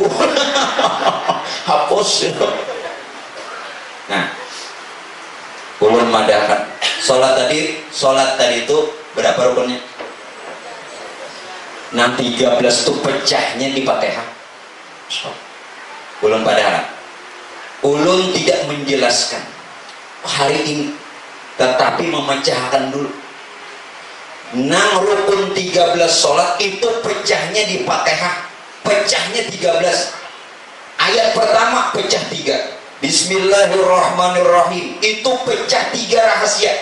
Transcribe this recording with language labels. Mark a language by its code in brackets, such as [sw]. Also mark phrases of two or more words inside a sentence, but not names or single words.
[id] Hapus. [bjn] Nah, ulun madahan sholat tadi itu berapa rukunnya? [id] 13 itu pecahnya di Fatihah. [bjn] Ulun madahan. [id] Ulun tidak menjelaskan hari ini, tetapi memecahkan dulu. [bjn] Nang rukun 13 sholat itu pecahnya di Fatihah, pecahnya 13. [id] Ayat pertama pecah 3, Bismillahirrahmanirrahim, itu pecah 3 rahasia.